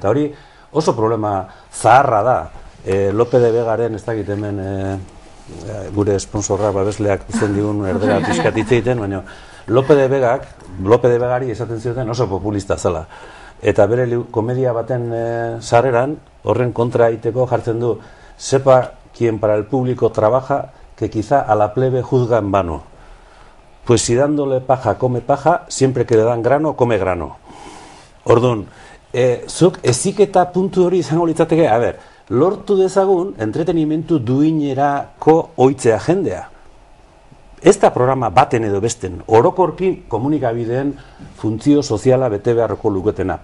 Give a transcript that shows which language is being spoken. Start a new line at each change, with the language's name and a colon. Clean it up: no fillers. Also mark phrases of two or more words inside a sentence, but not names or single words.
Basque: Eta hori oso problema zaharra da. Lope de Vegaren ez dakit hemen gure sponsorra babesleak zen digun erdera pizkatitzeiten, baina Lope de Vegari esaten zioten oso populista zela. Eta bere komedia baten sarreran, horren kontra egiteko jartzen du,
Spanish: sepa quien para el público trabaja, que quizá a la plebe juzga en vano. Pues si dándole paja come paja, siempre que le dan grano, come grano.
Basque: Orduan, zuk heziketa puntu hori izango litzateke, lortu dezagun entretenimentu duinerako ohitzea jendea. Ez da programa baten edo besten, orokorki komunikabideen funtzio soziala bete beharreko luketena.